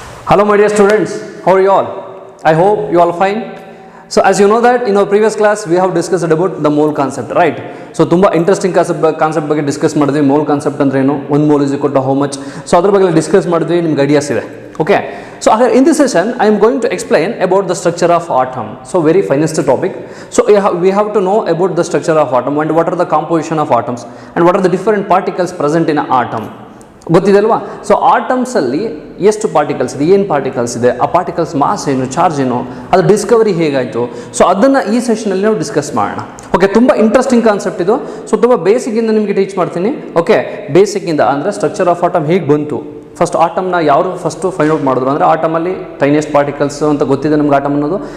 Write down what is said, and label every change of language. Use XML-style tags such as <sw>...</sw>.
<en>Hello my dear students, how are you all? I hope you all fine. So as you know that in our previous class we have discussed about the mole concept, right?</en> <kn>So ತುಂಬಾ interesting concept ಬಗ್ಗೆ discuss ಮಾಡಿದ್ವಿ. Mole concept ಅಂದ್ರೆ ಏನು, ಒಂದು mole</kn> <en>is equal to how much,</en> <kn>so ಅದ್ರ ಬಗ್ಗೆ discuss ಮಾಡಿದ್ವಿ. ನಿಮ್ಗೆ ಐಡಿಯಾಸ್ ಇದೆ, okay?</kn> <en>So in this session I am going to explain about the structure of atom. So very finest topic. So we have to know about the structure of atom and what are the composition of atoms and what are the different particles present in an atom.</en> <kn>ಗೊತ್ತಿದೆ ಅಲ್ವಾ? So ಆಟಮ್ಸಲ್ಲಿ ಎಷ್ಟು particles ಇದೆ, ಏನು particles ಇದೆ, ಆ particles mass ಏನು, charge ಏನು, ಅದು ಡಿಸ್ಕವರಿ ಹೇಗಾಯಿತು, ಸೊ ಅದನ್ನು ಈ ಸೆಷನಲ್ಲಿ ನಾವು ಡಿಸ್ಕಸ್ ಮಾಡೋಣ. ಓಕೆ, ತುಂಬ ಇಂಟ್ರೆಸ್ಟಿಂಗ್ ಕಾನ್ಸೆಪ್ಟ್ ಇದು. ಸೊ ತುಂಬ ಬೇಸಿಕ್ಕಿಂದ ನಿಮಗೆ ಟೀಚ್ ಮಾಡ್ತೀನಿ. ಓಕೆ, ಬೇಸಿಕ್ಕಿಂದ ಅಂದರೆ ಸ್ಟ್ರಕ್ಚರ್ ಆಫ್ ಆಟಮ್ ಹೇಗೆ ಬಂತು, ಫಸ್ಟ್ ಆಟಮ್ನ ಯಾರು ಫಸ್ಟು ಫೈಂಡ್ ಔಟ್ ಮಾಡಿದ್ರು ಅಂದರೆ ಆಟಮಲ್ಲಿ ಟೈನಿಯಸ್ಟ್ ಪಾರ್ಟಿಕಲ್ಸ್ ಅಂತ ಗೊತ್ತಿದೆ ನಮ್ಗೆ ಆಟಮ್ ಅನ್ನೋದು.</kn>